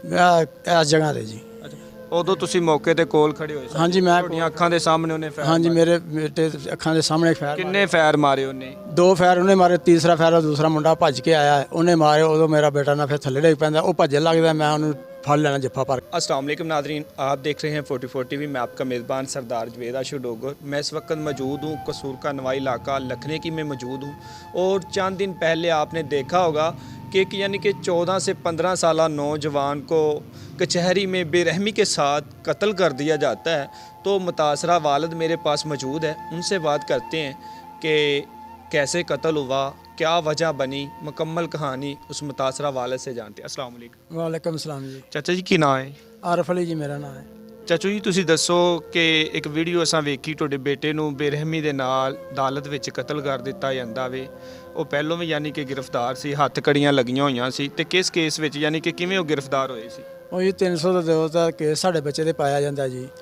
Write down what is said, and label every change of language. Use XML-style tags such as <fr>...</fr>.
<pa>ਮੈਂ ਇਸ ਜਗ੍ਹਾ ਤੇ ਜੀ। ਅੱਛਾ, ਉਦੋਂ ਤੁਸੀਂ ਮੌਕੇ ਤੇ ਕੋਲ ਖੜੇ ਹੋਏ ਸੀ? ਹਾਂਜੀ, ਮੈਂ ਤੁਹਾਡੀਆਂ ਅੱਖਾਂ ਦੇ ਸਾਹਮਣੇ ਉਹਨੇ ਫਾਇਰ ਹਾਂਜੀ, ਮਾਰੇ? ਮੇਰੇ ਬੇਟੇ ਦੇ ਅੱਖਾਂ ਦੇ ਸਾਹਮਣੇ ਫਾਇਰ ਕਿੰਨੇ ਫਾਇਰ ਮਾਰੇ ਉਹਨੇ? ਦੋ ਫਾਇਰ ਉਹਨੇ ਮਾਰੇ, ਤੀਸਰਾ ਫਾਇਰ ਦੂਸਰਾ ਮੁੰਡਾ ਭੱਜ ਕੇ ਆਇਆ, ਉਹਨੇ ਮਾਰੇ। ਉਦੋਂ ਮੇਰਾ ਬੇਟਾ ਨਾ ਫਿਰ ਥੱਲੇ ਡਿੱਗ ਪੈਂਦਾ, ਉਹ ਭੱਜਣ ਲੱਗਦਾ, ਮੈਂ ਉਹਨੂੰ</pa> <hi>फल लेना जफ्फा पर। अस्सलाम वालेकुम नादरीन, आप देख रहे हैं 44 टीवी। मैं आपका मेज़बान सरदार जवेद आशु डोगर। मैं इस वक्त मौजूद हूँ कसूर का नवाई इलाका लखने की में मौजूद हूँ। और चंद दिन पहले आपने देखा होगा कि यानी कि 14 से 15 साल नौजवान को कचहरी में बेरहमी के साथ कत्ल कर दिया जाता है। तो मुतासरा वालिद मेरे पास मौजूद है, उनसे बात करते हैं कि कैसे कत्ल हुआ, क्या वजह बनी, मुकम्मल कहानी उस मुतासरा वाले से जानते हैं। अस्सलाम वालेकुम। वालेकुम सलाम जी। चाचा जी की नाम है? आरफ अली जी मेरा नाम है।</hi> <pa>ਚਾਚੂ ਜੀ ਤੁਸੀਂ ਦੱਸੋ ਕਿ ਇੱਕ ਵੀਡੀਓ ਅਸਾਂ ਵੇਖੀ, ਤੁਹਾਡੇ ਬੇਟੇ ਨੂੰ ਬੇਰਹਿਮੀ ਦੇ ਨਾਲ ਅਦਾਲਤ ਵਿੱਚ ਕਤਲ ਕਰ ਦਿੱਤਾ ਜਾਂਦਾ ਵੇ। ਉਹ ਪਹਿਲੋਂ ਵੀ ਯਾਨੀ ਕਿ ਗ੍ਰਿਫਤਾਰ ਸੀ, ਹੱਥ ਕੜੀਆਂ ਲੱਗੀਆਂ ਹੋਈਆਂ ਸੀ, ਤੇ ਕਿਸ ਕੇਸ ਵਿੱਚ ਯਾਨੀ ਕਿ ਕਿਵੇਂ ਉਹ ਗ੍ਰਿਫਤਾਰ ਹੋਏ ਸੀ? ਉਹ ਜੀ 302 ਦਾ ਕੇਸ ਸਾਡੇ ਬੱਚੇ ਤੇ ਪਾਇਆ ਜਾਂਦਾ ਜੀ।</pa>